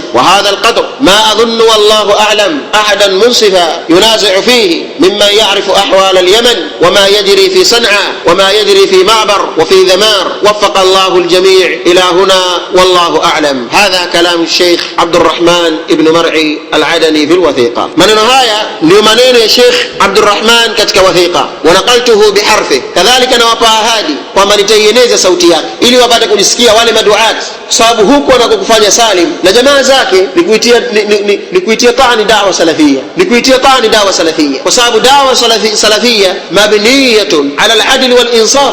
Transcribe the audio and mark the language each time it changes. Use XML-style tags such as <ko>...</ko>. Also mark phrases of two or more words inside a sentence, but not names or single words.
<ar>وهذا القدر ما أظن والله أعلم أحدا منصفا ينازع فيه ممن يعرف أحوال اليمن وما يجري في صنعاء وما يجري في معبر وفي ذمار. وفق الله الجميع إلى هنا والله أعلم. هذا كلام الشيخ عبد الرحمن ابن مرعي العدني في الوثيقة.</ar> <sw>maneno haya ndio maneno ya Sheikh Abdurrahman katika wathiqa,</sw> <ar>ونقلته بحرفه.</ar> <sw>Kadhalika nawapa ahadi kwamba nitaieneza sauti yake ili wapate kujisikia wale maduat, sababu huko anakokufanya Salim na jamaa zake ni kuitia tani</sw> <ar>الدعوة السلفية,</ar> <sw>kwa sababu</sw> <ar>الدعوة السلفية مبنية على العدل والإنصاف.</ar>